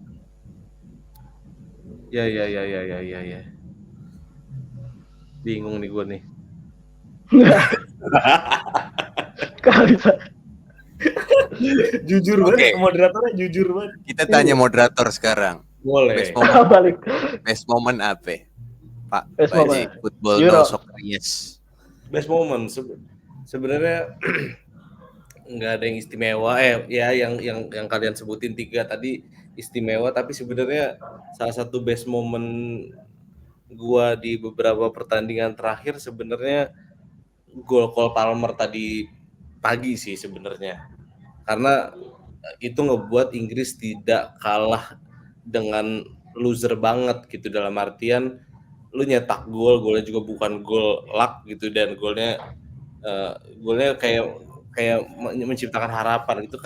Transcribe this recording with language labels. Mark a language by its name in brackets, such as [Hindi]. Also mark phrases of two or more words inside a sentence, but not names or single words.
[Indonesian] Ya. Bingung nih gue nih. Kalau bisa. Jujur banget, moderatornya jujur banget. Kita tanya moderator sekarang. Boleh. [English] Best moment [Indonesian] apa? Pak, [English] best moment. Football no soccer yes. Best moment [Indonesian] sebenarnya nggak ada yang istimewa. Ya yang kalian sebutin 3 tadi istimewa, tapi sebenarnya salah satu [English] best moment [Indonesian] gua di beberapa pertandingan terakhir sebenarnya gol Cole Palmer tadi pagi sih sebenarnya, karena itu ngebuat Inggris tidak kalah dengan loser banget gitu, dalam artian lu nyetak golnya juga bukan gol luck gitu, dan golnya kayak menciptakan harapan gitu.